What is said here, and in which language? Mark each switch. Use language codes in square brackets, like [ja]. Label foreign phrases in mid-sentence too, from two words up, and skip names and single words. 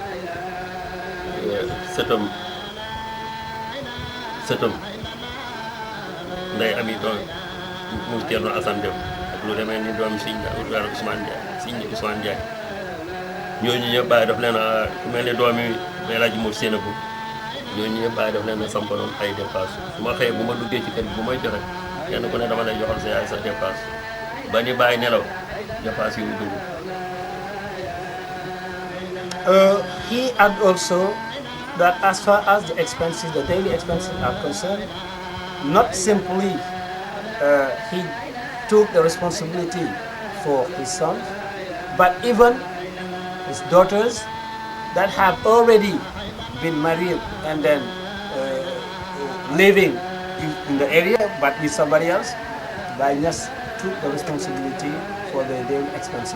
[wo] sëtam nday ami doom mu Thierno Assane Dem ak lu demee ni doom Sëñ Ousmane Ndiaye ñooñu ñëpp bàyyi daf leen a ku mel ni doom yi El Hadj Mour Sénabou ñooñu ñëpp bàyyi daf leen a sampaloon ay dépasse su ma xëyee bu ma duggee ci kër gi bu may joxe kenn ku ne dama lay joxal sa yaay sa dépasse ba ni bàyyi nelaw dépasse yi mu dugg. [en] He had also that as far as the expenses, the daily expenses are concerned, not simply he took the responsibility for his sons, but even his daughters that have already been married and then living in the area but with somebody else, Baye Niasse took the responsibility for the daily expenses.